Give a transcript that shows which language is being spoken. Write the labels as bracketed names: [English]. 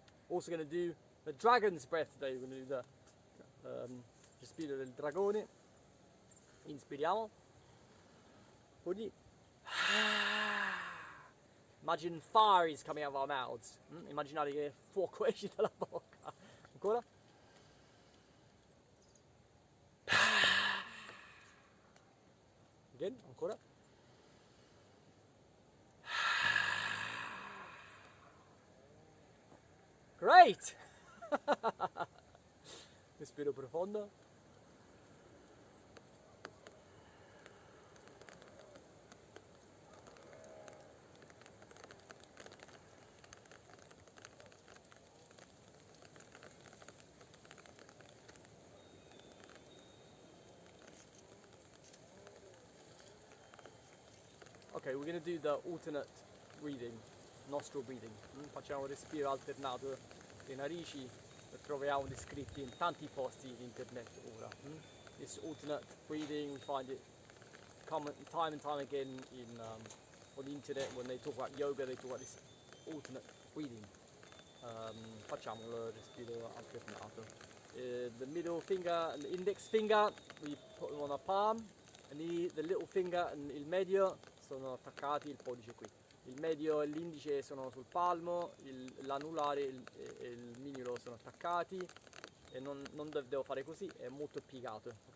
[English] Also going to do the dragon's breath today. We're going to do the [Italian] respiro del dragone. Inspiriamo. Quindi [English] imagine fire is coming out of our mouths. [Italian] Immaginate che fuoco esce dalla bocca. Ancora. [English] Again, [Italian] ancora. [English] Great! [Italian] Respiro profondo. [English] Okay, we're going to do the alternate breathing, nostril breathing. [Italian] Facciamo un respiro alternato le narici, lo troviamo descritti in tanti posti in internet ora. [English] This alternate breathing, we find it common time and time again on the internet. When they talk about yoga, they talk about this alternate breathing. [Italian] Facciamolo il respiro alternato. [English] The middle finger and the index finger, we put them on our palm, and the little finger and [Italian] il medio sono attaccati, il pollice qui. Il medio e l'indice sono sul palmo, l'anulare e il mignolo sono attaccati e non devo fare così, è molto piegato, ok?